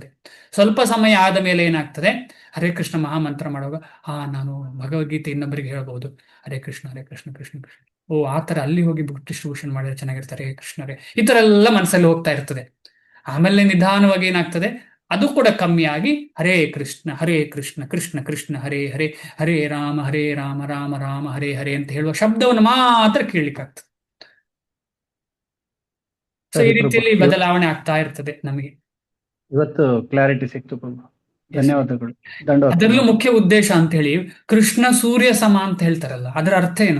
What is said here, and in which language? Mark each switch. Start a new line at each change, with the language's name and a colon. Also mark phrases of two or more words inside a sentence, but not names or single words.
Kannada: ಸ್ವಲ್ಪ ಸಮಯ ಆದ ಮೇಲೆ ಏನಾಗ್ತದೆ, ಹರೇ ಕೃಷ್ಣ ಮಹಾಮಂತ್ರ ಮಾಡುವಾಗ ನಾನು ಭಗವದ್ಗೀತೆ ಇನ್ನೊಬ್ಬರಿಗೆ ಹೇಳ್ಬಹುದು,
Sanskrit: ಹರೇ ಕೃಷ್ಣ ಕೃಷ್ಣ ಕೃಷ್ಣ.
Kannada: ಓ, ಆ ತರ ಅಲ್ಲಿ ಹೋಗಿ
English: book distribution
Kannada: ಮಾಡಿದ್ರೆ ಚೆನ್ನಾಗಿರ್ತಾರೆ, ಹರೇ ಕೃಷ್ಣರೇ. ಈ ತರ ಎಲ್ಲ ಮನಸ್ಸಲ್ಲಿ ಹೋಗ್ತಾ ಇರ್ತದೆ. ಆಮೇಲೆ ನಿಧಾನವಾಗಿ ಏನಾಗ್ತದೆ, ಅದು ಕೂಡ ಕಮ್ಮಿಯಾಗಿ
Sanskrit: ಹರೇ ಕೃಷ್ಣ ಕೃಷ್ಣ ಕೃಷ್ಣ ಹರೇ ಹರೇ, ಹರೇ ರಾಮ ರಾಮ ರಾಮ ಹರೇ ಹರೇ
Kannada: ಅಂತ ಹೇಳುವ ಶಬ್ದವನ್ನು ಮಾತ್ರ ಕೇಳಲಿಕ್ಕಾಗ್ತದೆ. ಸೊ ಈ ರೀತಿಯಲ್ಲಿ ಬದಲಾವಣೆ ಆಗ್ತಾ ಇರ್ತದೆ ನಮಗೆ. ಇವತ್ತು ಕ್ಲಾರಿಟಿ ಸಿಕ್ತು ಪ್ರಭು, ಧನ್ಯವಾದಗಳು. ಅದರಲ್ಲೂ ಮುಖ್ಯ ಉದ್ದೇಶ ಅಂತ ಹೇಳಿ, ಕೃಷ್ಣ ಸೂರ್ಯ ಸಮ ಅಂತ ಹೇಳ್ತಾರಲ್ಲ, ಅದರ ಅರ್ಥ ಏನು?